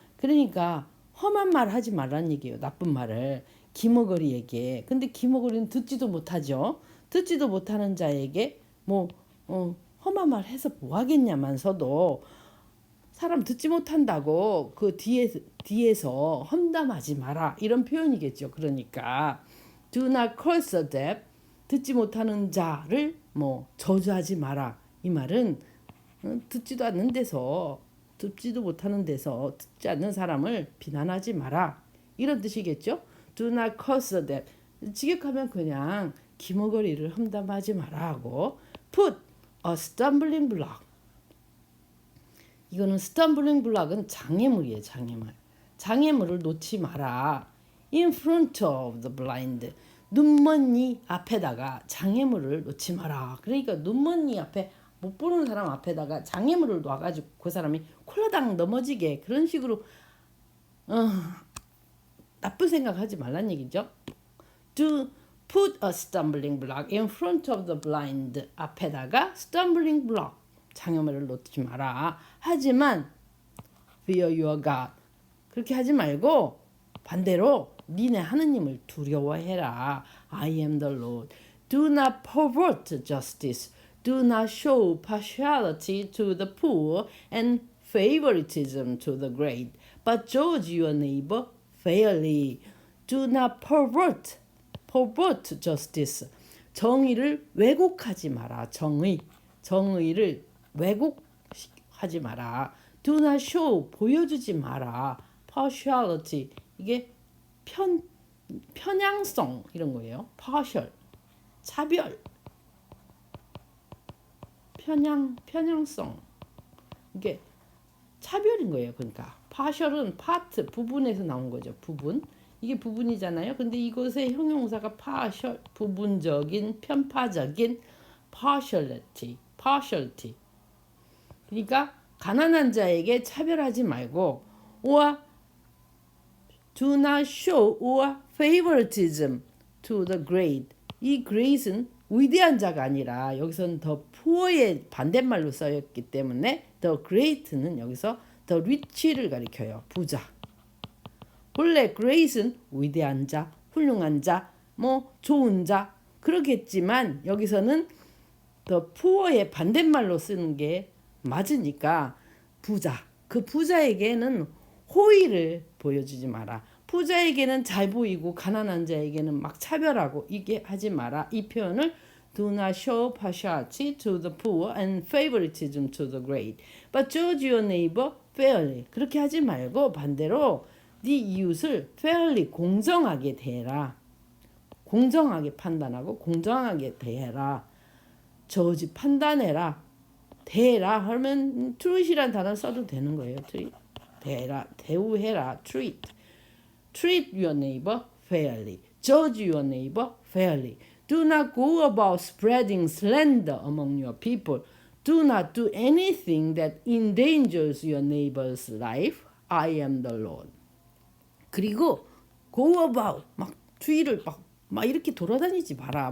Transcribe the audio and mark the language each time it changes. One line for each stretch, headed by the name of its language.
Korean: 그러니까 험한 말 하지 말라는 얘기예요. 나쁜 말을 기머거리에게. 근데 기머거리는 듣지도 못하죠. 듣지도 못하는 자에게 험한 말 해서 뭐 하겠냐면서도 사람 듣지 못한다고 그 뒤에서 험담하지 마라. 이런 표현이겠죠.
English: 그러니까 do not curse the deaf.
Korean: 듣지 못하는 자를 저주하지 마라. 이 말은 듣지도 못하는 데서 듣지 않는 사람을 비난하지 마라. 이런 뜻이겠죠.
English: Do not curse the deaf.
Korean: 직역하면 그냥 기머거리를 험담하지 마라 하고
English: put a stumbling block.
Korean: 이거는 stumbling block은 장애물이에요. 장애물을 놓지 마라.
English: In front of the blind.
Korean: 눈먼 이 앞에다가 장애물을 놓지 마라. 그러니까 눈먼 이 앞에 못 보는 사람 앞에다가 장애물을 놔가지고 그 사람이 콜라당 넘어지게 그런 식으로 나쁜 생각하지 말란 얘기죠.
English: To put a stumbling block in front of the blind.
Korean: 앞에다가 stumbling block, 장애물을 놓지 마라.
English: 하지만 fear your God.
Korean: 그렇게 하지 말고 반대로 니네 하느님을 두려워해라.
English: I am the Lord. Do not pervert justice. Do not show partiality to the poor and favoritism to the great, but judge your neighbor fairly. Do not pervert justice.
Korean: 정의를 왜곡하지 마라. 정의를 왜곡하지 마라.
English: Do not show,
Korean: 보여주지 마라.
English: partiality, 이게
Korean: 편향성 이런 거예요. partial, 차별, 편향성. 이게 차별인 거예요. 그러니까 partial은 part, 부분에서 나온 거죠. 부분. 이게 부분이잖아요. 근데 이것의 형용사가 partial, 부분적인, 편파적인, partiality. 그러니까 가난한 자에게 차별하지 말고
English: or do not show or favoritism to the great.
Korean: 이 great은 위대한 자가 아니라 여기서는 the poor의 반대말로 써였기 때문에 the great는 여기서 the rich를 가리켜요. 부자. 본래 great은 위대한 자, 훌륭한 자, 뭐 좋은 자 그러겠지만 여기서는 the poor의 반대말로 쓰는 게 맞으니까 부자. 그 부자에게는 호의를 보여주지 마라. 부자에게는 잘 보이고 가난한 자에게는 막 차별하고 이게 하지 마라. 이 표현을
English: do not show partiality to the poor and favoritism to the great, but judge your neighbor fairly.
Korean: 그렇게 하지 말고 반대로 네 이웃을 fairly 공정하게 대해라. 공정하게 판단하고 공정하게 대해라. judge 판단해라. 대해라 하면 treat이란 단어 써도 되는 거예요.
English: treat.
Korean: 대해라, 대우해라,
English: treat your neighbor fairly. Judge your neighbor fairly. Do not go about spreading slander among your people. Do not do anything that endangers your neighbor's life. I am the Lord.
Korean: 그리고 go about 막 주위를 막 이렇게 돌아다니지 마라.